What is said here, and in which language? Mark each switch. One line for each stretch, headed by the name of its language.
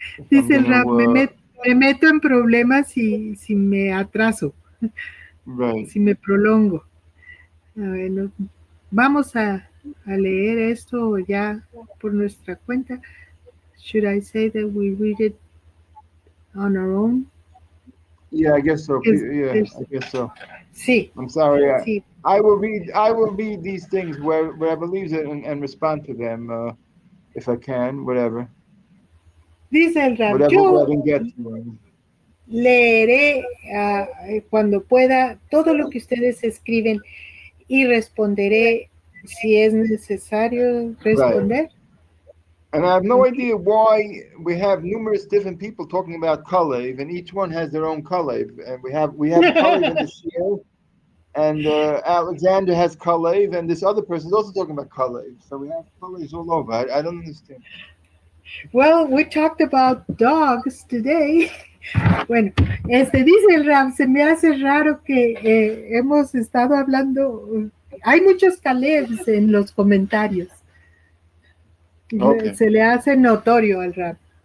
Spanish: dice el rap, me meto en problemas si me atraso.
English: Right.
Spanish: Si me prolongo. A ver, vamos a leer esto ya por nuestra cuenta.
English: Should I say that we read it on our own? Yeah, I guess so. Yeah, I guess so.
Spanish: Sí.
English: I'm sorry.
Spanish: Sí.
English: I will read these things where I believe it and respond to them if I can, whatever.
Spanish: Dice el rap.
English: Whatever I can get to.
Spanish: leeré cuando pueda todo lo que ustedes escriben y responderé si es necesario responder.
English: Right. And I have no idea why we have numerous different people talking about Kalev, and each one has their own Kalev. And we have Kalev in the share, and Alexander has Kalev, and this other person is also talking about Kalev. So we have Kalevs all over. I don't understand. Well, we talked about dogs today.
Spanish: Bueno, dice el Ram, se me hace raro que hemos estado hablando, hay muchos Calebs en los comentarios.
English: Okay.
Spanish: Se le hace notorio al Ram.